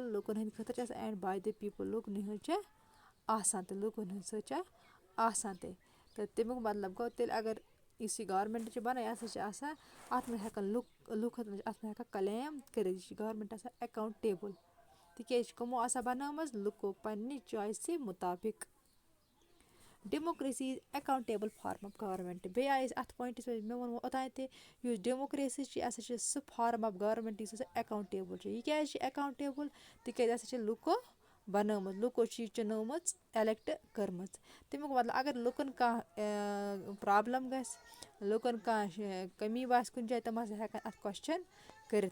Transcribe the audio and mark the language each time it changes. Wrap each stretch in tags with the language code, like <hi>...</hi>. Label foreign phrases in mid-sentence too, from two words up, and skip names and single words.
<ks>لُکَن ہٕنٛدۍ خٲطرٕ چھِ آسان</ks> <en>and by the people.</en> <ks>لُکنٕے ہٕنٛز چھِ آسان تہٕ لُکَن ہٕنٛدۍ سۭتۍ چھِ آسان تہِ. تہٕ تَمیُک مطلب گوٚو تیٚلہِ اگر یُس یہِ گورمٮ۪نٛٹ چھِ بَنان یہِ ہَسا چھِ آسان اَتھ منٛز ہٮ۪کان لُکھ اَتھ منٛز ہٮ۪کان کلیم کٔرِتھ. یہِ چھِ گورمٮ۪نٛٹ آسان اٮ۪کاوُنٛٹیبٕل تِکیٛازِ یہِ چھِ کٕمو آسان بنٲومٕژ لُکو پنٛنہِ چویسہِ مُطابق.</ks> <en>Democracy is accountable form of government.</en> <ks>بیٚیہِ آیہِ أسۍ اَتھ پویِنٛٹَس پٮ۪ٹھ مےٚ ووٚنمو اوٚتانۍ تہِ یُس ڈیموکریسی چھِ یہِ ہَسا چھِ سُہ</ks> <en>form of government</en> <ks>یُس ہَسا اٮ۪کاوُنٛٹیبٕل چھِ. یہِ کیٛازِ چھِ اٮ۪کاوُنٛٹیبٕل؟ تِکیٛازِ یہِ ہَسا چھِ لُکو بنٲومٕژ. لُکو چھِ یہِ چُنٲومٕژ اٮ۪لٮ۪کٹ کٔرمٕژ. تَمیُک مطلب اگر لُکَن کانٛہہ پرٛابلِم گژھِ، لُکَن کانٛہہ کٔمی باسہِ کُنہِ جایہِ تِم ہَسا ہٮ۪کَن اَتھ کوسچَن کٔرِتھ.</ks>